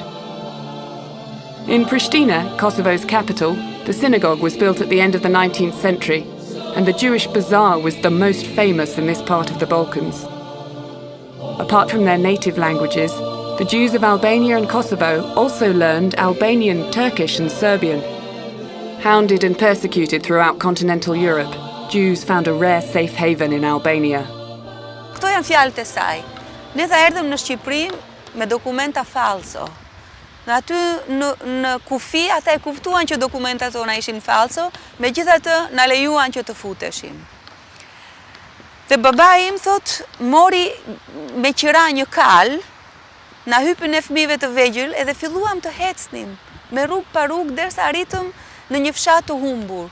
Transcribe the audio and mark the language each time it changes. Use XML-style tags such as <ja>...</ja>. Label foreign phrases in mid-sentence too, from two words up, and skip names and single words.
<en>In Pristina, Kosovo's capital, the synagogue was built at the end of the 19th century, and the Jewish bazaar was the most famous in this part of the Balkans. Apart from their native languages, the Jews of Albania and Kosovo also learned Albanian, Turkish and Serbian. Hounded and persecuted throughout continental Europe, Jews found a rare safe haven in Albania.</en> <sq>Këto janë fjalët e saj. Ne tha erdhëm në Shqipëri me dokumenta falso. Në aty në kufi ata e kuptuan që dokumentat tona ishin falso, megjithatë na lejuan që të futeshim. Dhe babai im thot, mori me qira një kal, na hypin e fëmijëve të vegjël edhe filluam të hecnim me rrugë pa rrugë derisa arritëm në një fshat të humbur.</sq>